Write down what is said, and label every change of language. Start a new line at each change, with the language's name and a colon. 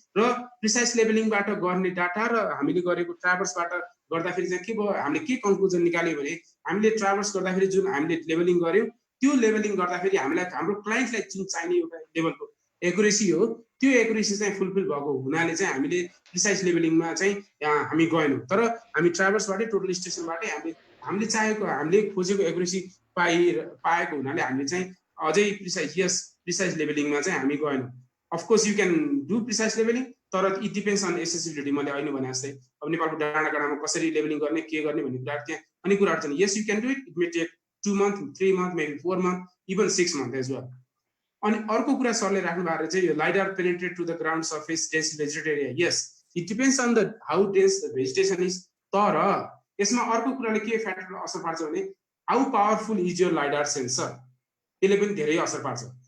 Nepali: र प्रिसाइज लेभलिङबाट गर्ने डाटा र हामीले गरेको ट्राभर्सबाट गर्दाखेरि चाहिँ के भयो, हामीले के कन्क्लुजन निकाल्यो भने हामीले ट्राभर्स गर्दाखेरि जुन हामीले लेभलिङ गर्यौँ त्यो लेभलिङ गर्दाखेरि हामीलाई हाम्रो क्लाइन्टलाई जुन चाहिने एउटा लेभलको एकुरेसी हो त्यो एकुरेसी चाहिँ फुलफिल भएको हुनाले चाहिँ हामीले प्रिसाइज लेभलिङमा चाहिँ हामी गएनौँ, तर हामी ट्राभर्सबाटै टोटल स्टेसनबाटै हामीले चाहेको हामीले खोजेको एकुरेसी पाएको हुनाले हामीले चाहिँ अझै प्रिसाइज लेभलिङमा चाहिँ हामी गएनौँ।
English: Of course you can do precise levelling, तर it depends on accessibility.
Nepali: मैले अहिले भने जस्तै अब नेपालको डाँडाकाँडामा कसरी लेभलिङ गर्ने के गर्ने भन्ने कुराहरू त्यहाँ अनेक कुराहरू छन्।
English: Yes you can do it may take 2 months, 3 months, maybe 4 months, even 6 months as well.
Nepali: अनि अर्को कुरा सरले राख्नु भएको चाहिँ यो
English: lidar penetrate to the ground surface dense vegetated area, yes it depends on the how dense the vegetation is,
Nepali: तर यसमा अर्को कुराले के फ्याक्टर असर पार्छ भने
English: how powerful is your lidar sensor,
Nepali: त्यसले पनि धेरै असर पार्छ।